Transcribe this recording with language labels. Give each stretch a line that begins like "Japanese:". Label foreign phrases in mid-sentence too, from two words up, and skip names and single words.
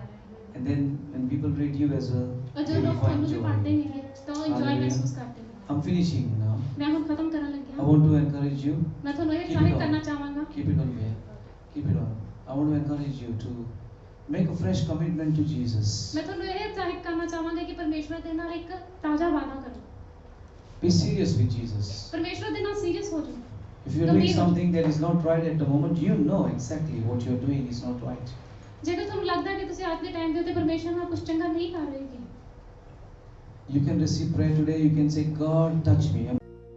English: And then when people read you as well,
Punjabi: ਔਰ
English: they
Punjabi: ਜਦੋਂ
English: will
Punjabi: ਲੋਕ
English: find
Punjabi: ਤੁਹਾਨੂੰ ਵੀ ਪੜ੍ਹਦੇ
English: joy.
Punjabi: ਨੇਗੇ ਤਾਂ ਉਹ ਇੰਜੋਏ
English: Hallelujah.
Punjabi: ਮਹਿਸੂਸ ਕਰਦੇ ਨੇ
English: I'm finishing now.
Punjabi: ਮੈਂ ਹੁਣ ਖਤਮ ਕਰਨ
English: I
Punjabi: ਲੱਗਿਆ
English: want to encourage you.
Punjabi: ਮੈਂ ਤੁਹਾਨੂੰ ਇਹ
English: Keep it
Punjabi: ਉਤਸ਼ਾਹਿਤ
English: on.
Punjabi: ਕਰਨਾ ਚਾਹਾਂਗਾ
English: Keep it on, Mia. Keep it on. I want to encourage you to Make a fresh commitment to Jesus.
Punjabi: ਮੈਂ ਤੁਹਾਨੂੰ ਇਹ ਉਤਸ਼ਾਹਿਤ ਕਰਨਾ ਚਾਹਾਂਗਾ ਕਿ ਪਰਮੇਸ਼ਵਰ ਦੇ ਨਾਲ ਇੱਕ ਤਾਜ਼ਾ ਵਾਅਦਾ ਕਰੋ।
English: Be serious with Jesus.
Punjabi: ਪਰਮੇਸ਼ਵਰ ਦੇ ਨਾਲ ਸੀਰੀਅਸ ਹੋ ਜਾਓ।
English: If you're doing something that is not right at the moment, you know exactly what you're doing is not right.
Punjabi: ਜੇਕਰ ਤੁਹਾਨੂੰ ਲੱਗਦਾ ਕਿ ਤੁਸੀਂ ਅੱਜ ਦੇ ਟਾਈਮ ਦੇ ਉੱਤੇ ਪਰਮੇਸ਼ਵਰ ਨਾਲ ਕੁਝ ਚੰਗਾ ਨਹੀਂ ਕਰ ਰਹੇ,
English: You can receive prayer today. You can say, God, touch me.